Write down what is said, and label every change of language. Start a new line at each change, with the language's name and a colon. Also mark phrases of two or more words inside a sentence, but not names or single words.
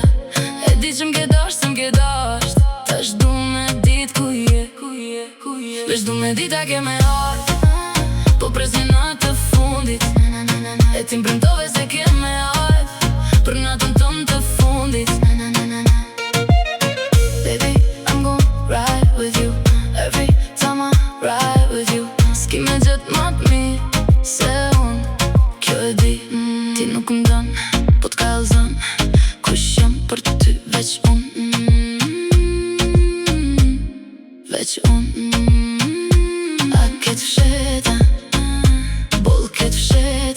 Albanian: E di që m'ke dasht, se m'ke dasht. Tash du me dit ku je. Vesh du me dit a ke me art. Po presin atë fundit. E ti m'premtove se ke me art për natën tonë të fundit.
English: Baby, I'm gon' ride with you every time I ride with you.
Albanian: S'ki me gjet ma t'mirë se unë, kjo e di. Ti nuk m'don, po t'kallzon. Kush jam për ty veç unë, veç unë. A ket fsheta, boll ket fsheta.